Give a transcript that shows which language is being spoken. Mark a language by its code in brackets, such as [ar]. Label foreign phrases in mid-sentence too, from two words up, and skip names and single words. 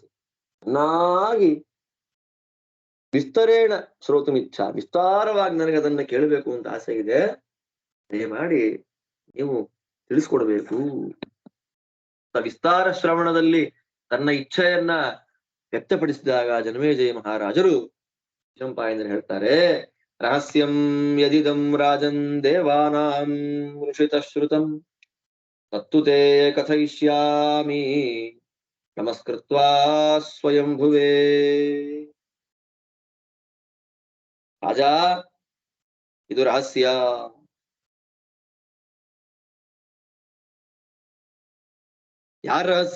[kn] ಚೆನ್ನಾಗಿ [sa] विस्तरेण श्रोतुमिच्छ, [kn] ವಿಸ್ತಾರವಾಗಿ ನನಗೆ ಅದನ್ನ ಕೇಳಬೇಕು ಅಂತ ಆಸೆ ಇದೆ. ದಯಮಾಡಿ ನೀವು ತಿಳಿಸ್ಕೊಡ್ಬೇಕು. ವಿಸ್ತಾರ ಶ್ರವಣದಲ್ಲಿ ತನ್ನ ಇಚ್ಛೆಯನ್ನ ವ್ಯಕ್ತಪಡಿಸಿದಾಗ ಜನಮೇಜಯ ಮಹಾರಾಜರು ಚಂಪಾಯಂದ್ರೆ ಹೇಳ್ತಾರೆ, [sa] रहस्यं यदिदं राजन् देवानां ऋषित श्रुतं तत्तु ते कथयिष्यामि नमस्कृत्वा स्वयं भुवे. [kn] ರಾಜ, ಇದು ರಹಸ್ಯ. ಯಾರ ರಹಸ್ಯ?